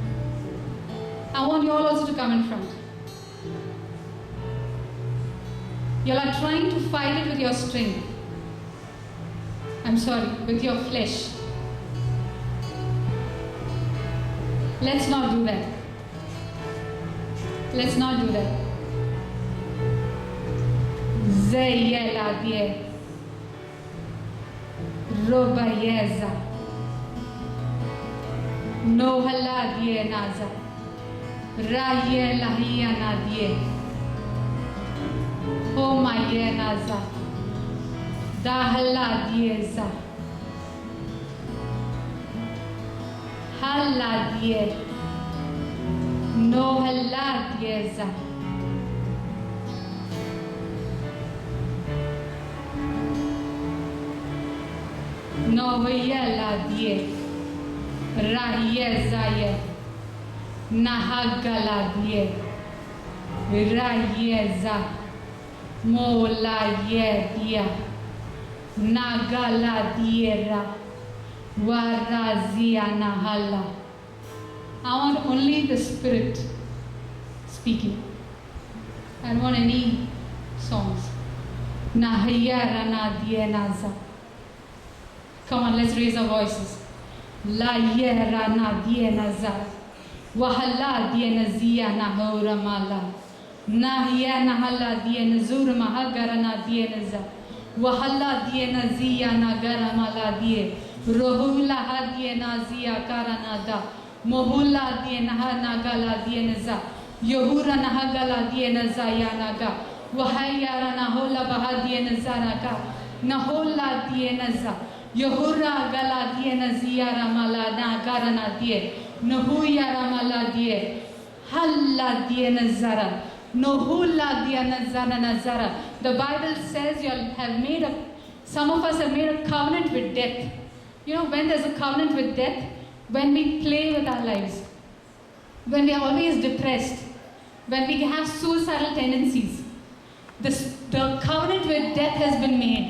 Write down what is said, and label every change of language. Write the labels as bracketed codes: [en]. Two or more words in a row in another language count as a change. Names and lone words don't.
[en] I want you all also to come in front. You are trying to fight it with your strength. I'm sorry, with your flesh. Let's not do that. Let's not do that. Zeyela die. Robayeza. No hala die naza. Raye lahia nadie. Oh my naza. Da hala dieza. Hala die. No hala dieza. No yela die. Rahieza ye. Nahagala die. Rahieza. Mola ye dia. Nagala diera. Warazia nahala. I want only the Spirit speaking. I don't want any songs. Nahayara na dienaza. Come on, let's raise our voices. La yera na dienaza. Wahala dienazia nahora mala. Nahya nahala dienazura mahagara na dienaza. Wahala dienazia nagara mala die. Rohula hadienazia karanada. Mohula dienaha nagala dienaza. Yohura nahagala dienaza yanaga. Wahayara nahola bahadienazaraka. Nahola dienaza. Yohura gala dienazia ramala nagarana die. Nohuya ramala die. Halla dienazara. Nohula dienazara nazara. The Bible says you have made some of us have made a covenant with death. You know, when there's a covenant with death, when we play with our lives, when we are always depressed, when we have suicidal tendencies, the covenant with death has been made.